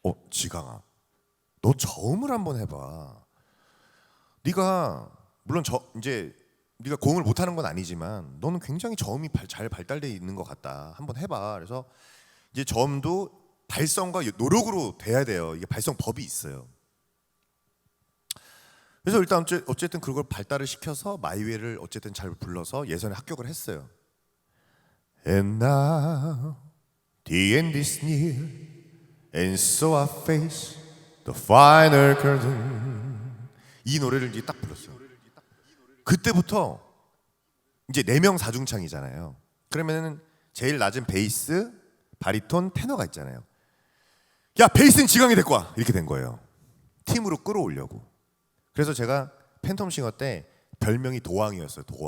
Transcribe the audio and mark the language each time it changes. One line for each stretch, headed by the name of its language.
Korean: 지강아, 너 저음을 한번 해봐. 네가 물론 이제 네가 고음을 못하는 건 아니지만 너는 굉장히 저음이 잘 발달돼 있는 것 같다. 한번 해봐. 그래서 이제 저음도 발성과 노력으로 돼야 돼요. 이게 발성 법이 있어요. 그래서 일단 어쨌든 그걸 발달을 시켜서 마이웨이를 어쨌든 잘 불러서 예선에 합격을 했어요.
English: And now the end is near, and so I face the final curtain.
Korean: 이 노래를 이제 딱 불렀어요. 그때부터 이제 4명 사중창이잖아요. 그러면은 제일 낮은 베이스, 바리톤, 테너가 있잖아요. 야 베이스는 지강이 데리고 와. 이렇게 된 거예요. 팀으로 끌어오려고. 그래서 제가 팬텀싱어 때 별명이 도왕이었어요.